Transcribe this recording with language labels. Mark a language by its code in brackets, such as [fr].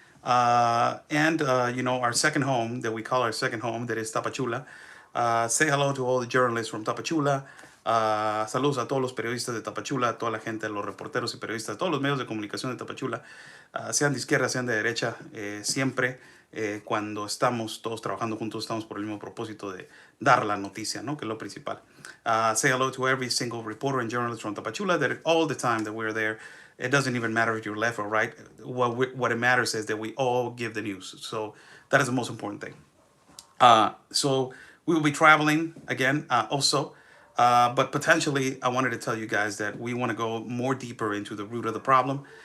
[en] And our second home that we call our second home, that is Tapachula. Say hello to all the journalists from Tapachula. [es] Saludos a todos los periodistas de Tapachula, a toda la gente, los reporteros y periodistas, todos los medios de comunicación de Tapachula, sean de izquierda, sean de derecha, siempre cuando estamos todos trabajando juntos, estamos por el mismo propósito de dar la noticia, ¿no? Que es lo principal. [en] Say hello to every single reporter and journalist from Tapachula, that all the time that we're there, it doesn't even matter if you're left or right. What it matters is that we all give the news. So that is the most important thing. So we will be traveling again also. But potentially, I wanted to tell you guys that we want to go more deeper into the root of the problem.